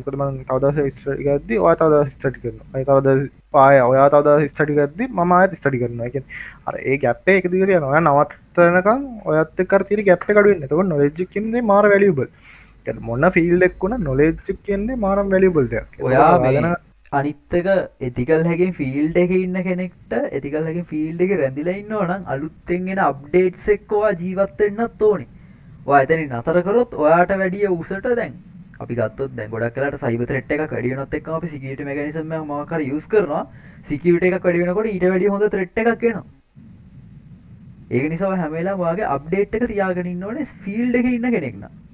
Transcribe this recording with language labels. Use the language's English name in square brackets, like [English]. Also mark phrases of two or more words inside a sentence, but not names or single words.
[Sinhala] මොකද මම තව දවසක් ස්ටඩි කරද්දි ඔයා තව දවසක් ස්ටඩි කරනවා. අය තව දවසක් ඔයා තව දවසක් ස්ටඩි කරද්දි මම ආයෙත් ස්ටඩි කරනවා. ඒ කියන්නේ අර ඒ ગેප් එක දිගට යනවා. ඔයා නවත්තනකම් ඔයත් එක්ක අර තියෙන ગેප් එක අඩු වෙන්නේ. එතකොට knowledge එක කියන්නේ මාර වැලියබල්. කියන්නේ මොන ෆීල්ඩ් එකක් වුණා knowledge එක කියන්නේ මාරම වැලියබල් දෙයක්. ඔයා මේ අනිත් එක [English] ethical hacking field [Sinhala] එකේ ඉන්න කෙනෙක්ට [English] ethical hacking field [Sinhala] එකේ රැඳිලා ඉන්නවා නම් අලුතෙන් එන updates එක්ක ඔයා ජීවත් වෙන්නත් ඕනේ. ඔයා එතනින් නතර කරොත් ඔයාට වැඩි උසට දැන් අපි ගත්තොත් දැන් ගොඩක් වෙලාවට [English] cyber threat [Sinhala] එකක් වැඩි වෙනත් එක්කම අපි [English] security mechanism [Sinhala] එකක් මොකක් හරි use කරනවා. security එකක් වැඩි වෙනකොට ඊට වැඩිය හොඳ threat එකක් එනවා. ඒක නිසා ඔයා හැම වෙලාවෙම ඔයාගේ update එක තියාගෙන ඉන්න ඕනේ field එකේ ඉන්න කෙනෙක් නම්.